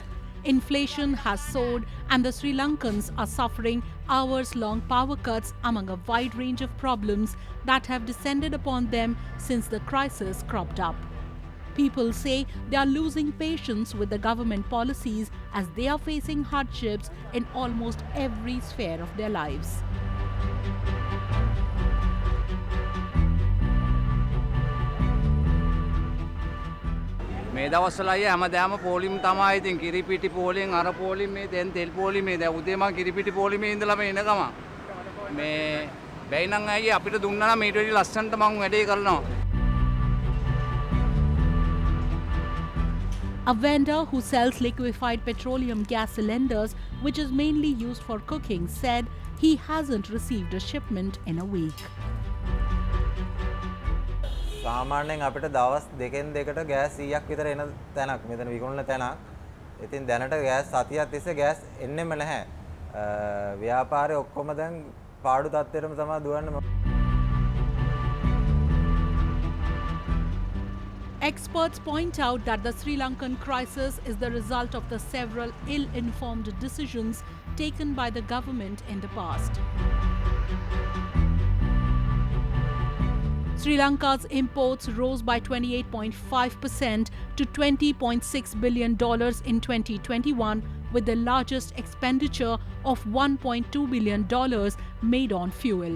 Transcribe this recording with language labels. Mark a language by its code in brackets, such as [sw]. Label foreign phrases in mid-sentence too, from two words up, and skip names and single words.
[en] Inflation has soared and the Sri Lankans are suffering hours-long power cuts among a wide range of problems that have descended upon them since the crisis cropped up. People say they are losing patience with the government policies as they are facing hardships in almost every sphere of their lives. [si] මේ දවස්වල අය හැමදාම පොලිම් තමයි ඉතින් කිරිපිටි පොලින් අර පොලිම් මේ දැන් තෙල් පොලිම් මේ දැන් උදේ මම කිරිපිටි පොලිමේ ඉඳලා මේ එන ගම මේ බැයි නම් අයියේ අපිට දුන්නා නම් ඊට වඩා ලස්සනට මම වැඩේ කරනවා. [en] A vendor who sells liquefied petroleum gas cylinders, which is mainly used for cooking, said he hasn't received a shipment in a week. [si] සාමාන්‍යයෙන් අපිට දවස් දෙකෙන් දෙකට ගෑස් 100ක් විතර එන තැනක් මෙතන විකුණන තැනක්. ඉතින් දැනට ගෑස් සතියක් තිස්සේ ගෑස් එන්නෙම නැහැ. ව්‍යාපාරේ ඔක්කොම දැන් පාඩු තත්ත්වයටම තමයි දුවන්නේ. [en] Experts point out that the Sri Lankan crisis is the result of the several ill-informed decisions taken by the government in the past. Sri Lanka's imports rose by 28.5% to $20.6 billion in 2021, with the largest expenditure of $1.2 billion made on fuel.